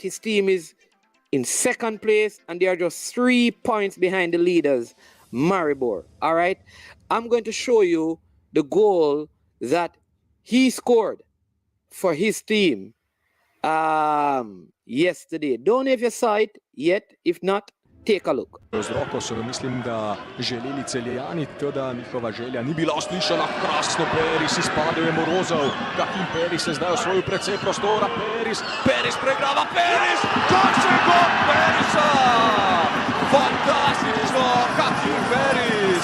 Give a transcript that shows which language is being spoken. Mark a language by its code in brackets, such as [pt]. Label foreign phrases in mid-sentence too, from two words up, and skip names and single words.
[en] His team is in second place, and they are just 3 points behind the leaders, Maribor. All right, I'm going to show you the goal that he scored for his team yesterday. Don't know if you saw it yet. If not, take a look. [sl] Z roko so mislim, da želeli Celjani, toda njihova želja ni bila uslišana. Krasno Parris izpade Morozov. Kakim Parris je zdaj osvojil precej prostora. Parris pregrava, Parris! Kakšen gol Parrisa! Fantastično, Kakim Parris!